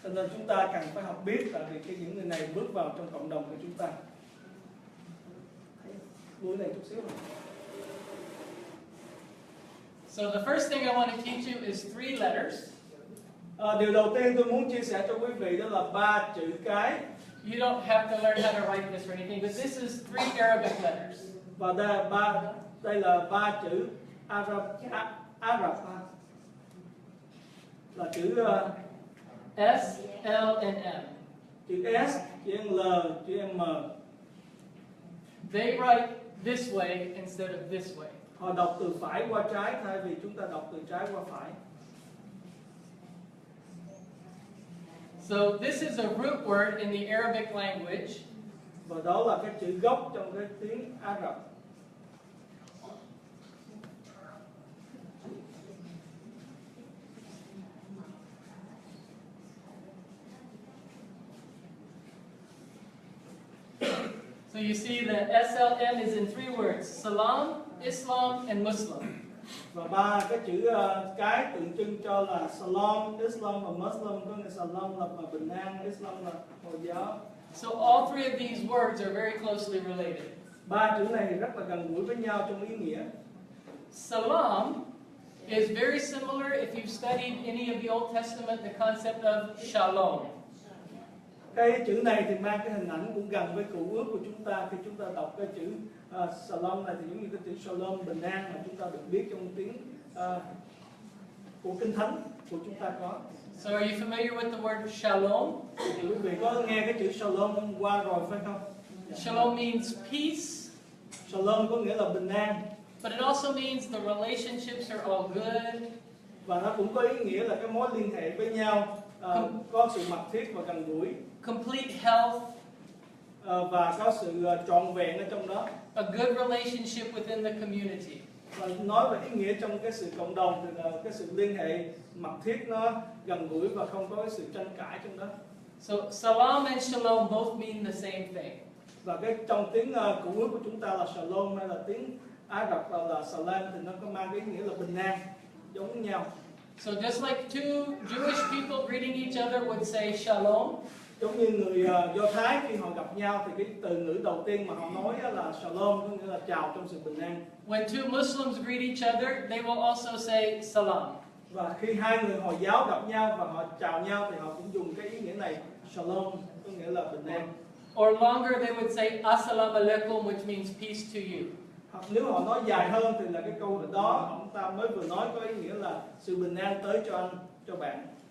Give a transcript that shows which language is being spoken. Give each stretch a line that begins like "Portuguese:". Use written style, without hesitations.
Vietnamese: Cho nên chúng ta cần phải học biết, tại vì những người này bước vào trong cộng đồng của chúng ta. Buổi này chút xíu.
English: So the first thing I want to teach you is 3 letters.
Vietnamese: Điều đầu tiên tôi muốn chia sẻ cho quý vị đó là 3 chữ cái.
English: You don't have to learn how to write this or anything, but this is 3 Arabic letters.
Vietnamese: Và đây là 3 chữ Ả Rập, là chữ
English: S, L, and M.
Vietnamese: chữ S, chữ L, chữ M.
English: They write this way instead of this way.
Vietnamese: Họ đọc từ phải qua trái thay vì chúng ta đọc từ trái qua phải.
English: So this is a root word in the Arabic language.
Vietnamese: Và đó là cái chữ gốc trong cái tiếng Ả Rập.
English: So you see the SLM is in 3 words: Salam, Islam, and Muslim.
Vietnamese: Và 3 cái chữ cái tượng trưng cho là Salam, Islam và Muslim, có nghĩa Salam là bình an, Islam là Hồi giáo.
English: So all 3 of these words are very closely related.
Vietnamese: 3 chữ này rất là gần gũi với nhau trong ý nghĩa.
English: Salam is very similar if you've studied any of the Old Testament, the concept of shalom.
Vietnamese: Cái chữ này thì mang cái hình ảnh cũng gần với cựu ước của chúng ta. Khi chúng ta đọc cái chữ Salam này thì giống như cái chữ Shalom, bình an mà chúng ta được biết trong tiếng của Kinh Thánh của chúng ta có.
English: So are you familiar with the word shalom?
Vietnamese: Thì quý vị có nghe cái chữ Shalom hôm qua rồi phải không?
English: Shalom means peace,
Vietnamese: Shalom có nghĩa là bình an.
English: but it also means the relationships are all good.
Vietnamese: Và nó cũng có ý nghĩa là cái mối liên hệ với nhau, có sự mật thiết và gần gũi,
English: Complete health,
Vietnamese: và có sự trọn vẹn ở trong đó.
English: a good relationship within the community.
Vietnamese: Và nói về ý nghĩa trong cái sự cộng đồng thì là cái sự liên hệ mật thiết, nó gần gũi và không có cái sự tranh cãi trong đó.
English: So salam and shalom both mean the same thing.
Vietnamese: Và cái trong tiếng cựu ước của chúng ta là Shalom, hay là tiếng Ả Rập là Salam, thì nó có mang cái ý nghĩa là bình an giống nhau.
English: So just like 2 Jewish people greeting each other would say shalom,
Vietnamese: Giống như người Do Thái khi họ gặp nhau thì cái từ ngữ đầu tiên mà họ nói là Shalom, có nghĩa là chào trong sự bình an.
English: when 2 Muslims greet each other, they will also say salam.
Vietnamese: Và khi 2 người Hồi giáo gặp nhau và họ chào nhau thì họ cũng dùng cái ý nghĩa này, Shalom, có nghĩa là bình an.
English: Or longer, they would say
Arabic: assalamu alaikum,
English: which means peace to you.
Vietnamese: Hoặc nếu họ nói dài hơn thì là cái câu đó ông ta mới vừa nói có ý nghĩa là sự bình an tới cho anh, cho bạn.